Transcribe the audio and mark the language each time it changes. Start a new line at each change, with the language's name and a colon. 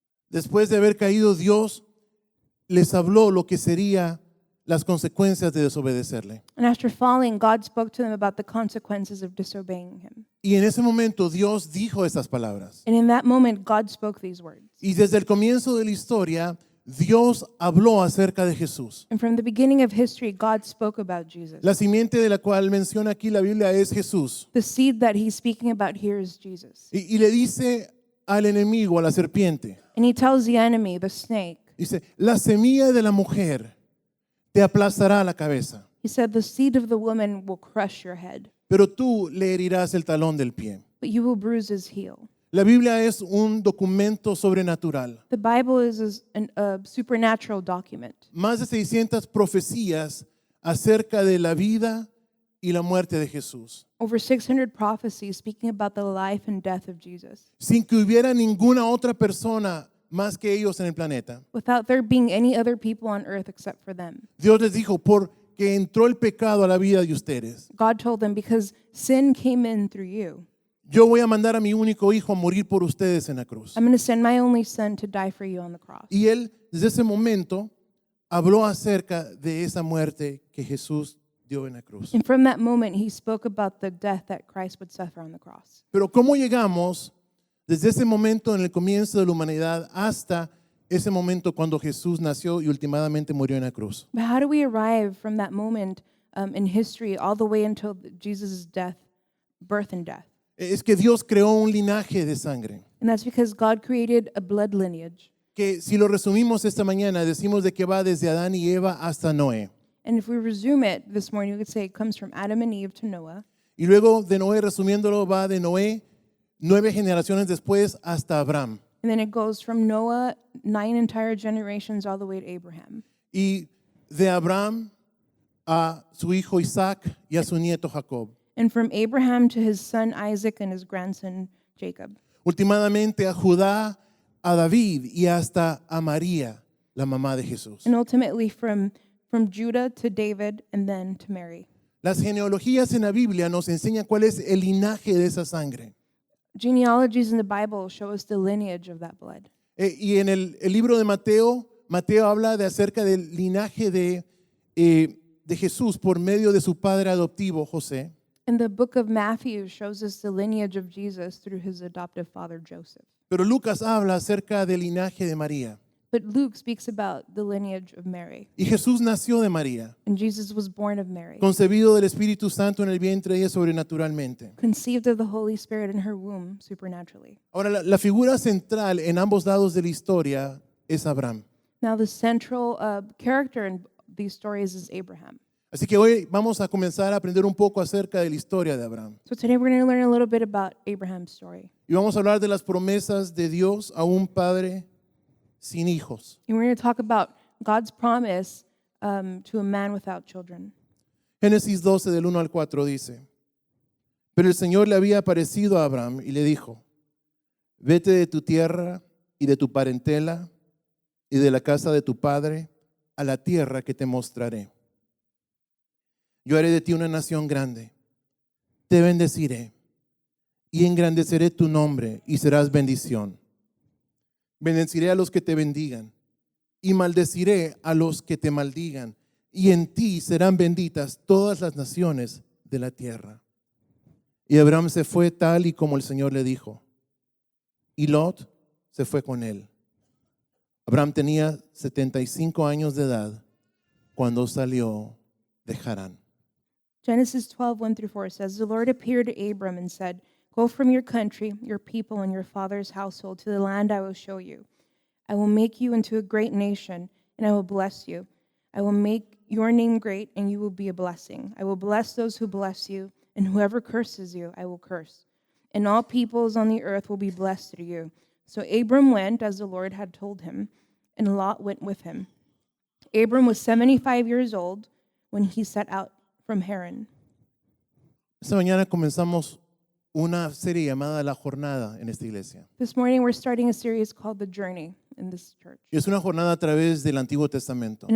Spanish: Después de haber caído, Dios les habló lo que serían las consecuencias de desobedecerle.
English: And after falling, God spoke to them about the consequences of disobeying him.
Spanish: Y en ese momento Dios dijo estas palabras.
English: And in that moment, God spoke these words.
Spanish: Y desde el comienzo de la historia, Dios habló acerca de Jesús.
English: And from the beginning of history, God spoke about Jesus.
Spanish: La simiente de la cual menciona aquí la Biblia es Jesús.
English: The seed that he's speaking about here is Jesus.
Spanish: Y le dice al enemigo, a la serpiente,
English: And he tells the enemy, the snake,
Spanish: dice, la semilla de la mujer te aplastará la cabeza,
English: he said, the seed of the woman will crush your head,
Spanish: pero tú le herirás el talón del pie.
English: but you will bruise his heel.
Spanish: La Biblia es un documento sobrenatural.
English: The Bible is a supernatural document.
Spanish: Más de 600 profecías acerca de la vida y la muerte de Jesús,
English: Over 600 prophecies speaking about the life and death of Jesus,
Spanish: sin que hubiera ninguna otra persona más que ellos en el planeta.
English: without there being any other people on earth except for them.
Spanish: Dios les dijo, porque entró el pecado a la vida de ustedes,
English: God told them, because sin came in through you,
Spanish: yo voy a mandar a mi único hijo a morir por ustedes en la cruz.
English: I'm going to send my only son to die for you on the cross.
Spanish: Y él, desde ese momento, habló acerca de esa muerte que Jesús dio en la cruz.
English: And from that moment, he spoke about the death that Christ would suffer on the cross.
Spanish: Pero ¿cómo llegamos desde ese momento en el comienzo de la humanidad hasta ese momento cuando Jesús nació y últimamente murió en la cruz?
English: But how do we arrive from that moment in history all the way until Jesus' death, birth and death?
Spanish: Es que Dios creó un linaje de sangre,
English: And that's because God created a blood lineage.
Spanish: que si lo resumimos esta mañana, decimos de que va desde Adán y Eva hasta Noé.
English: And if we resume it this morning, we could say it comes from Adam and Eve to Noah.
Spanish: Y luego de Noé, resumiéndolo, va de Noé 9 generaciones después hasta Abraham.
English: And then it goes from Noah, 9 entire generations, all the way to Abraham.
Spanish: Y de Abraham a su hijo Isaac y a su nieto Jacob.
English: And from Abraham to his son Isaac and his grandson Jacob.
Spanish: Últimamente a Judá, a David y hasta a María, la mamá de Jesús.
English: And ultimately from from Judah to David, and then to Mary.
Spanish: Las genealogías en la Biblia nos enseñan cuál es el linaje de esa sangre.
English: Genealogies in the Bible show us the lineage of that blood.
Spanish: Y en el libro de Mateo, Mateo habla de acerca del linaje de Jesús por medio de su padre adoptivo, José.
English: And the book of Matthew shows us the lineage of Jesus through his adoptive father, Joseph.
Spanish: Pero Lucas habla acerca del linaje de María.
English: But Luke speaks about the lineage of Mary.
Spanish: Y Jesús nació de María,
English: And Jesus was born of Mary,
Spanish: concebido del Espíritu Santo en el vientre de ella sobrenaturalmente.
English: conceived of the Holy Spirit in her womb supernaturally.
Spanish: Ahora, la figura central en ambos lados de la historia es Abraham.
English: Now, the central character in these stories is Abraham.
Spanish: Así que hoy vamos a comenzar a aprender un poco acerca de la historia de Abraham.
English: So today we're going to learn a little bit about Abraham's story.
Spanish: Y vamos a hablar de las promesas de Dios a un padre sin hijos.
English: And we're going to talk about God's promise to a man without children.
Spanish: Génesis 12 del 1 al 4 dice, pero el Señor le había aparecido a Abraham y le dijo, vete de tu tierra y de tu parentela y de la casa de tu padre a la tierra que te mostraré. Yo haré de ti una nación grande, te bendeciré y engrandeceré tu nombre y serás bendición. Bendeciré a los que te bendigan y maldeciré a los que te maldigan, y en ti serán benditas todas las naciones de la tierra. Y Abraham se fue tal y como el Señor le dijo, y Lot se fue con él. Abraham tenía 75 años de edad cuando salió de Harán.
English: Genesis 12, 1 through 4 says, the Lord appeared to Abram and said, go from your country, your people, and your father's household to the land I will show you. I will make you into a great nation, and I will bless you. I will make your name great, and you will be a blessing. I will bless those who bless you, and whoever curses you, I will curse. And all peoples on the earth will be blessed through you. So Abram went as the Lord had told him, and Lot went with him. Abram was 75 years old when he set out from Haran.
Spanish: Esta mañana comenzamos una serie llamada La Jornada en esta iglesia.
English: This morning we're starting a series called The Journey in this church.
Spanish: Y es una jornada a través del Antiguo Testamento,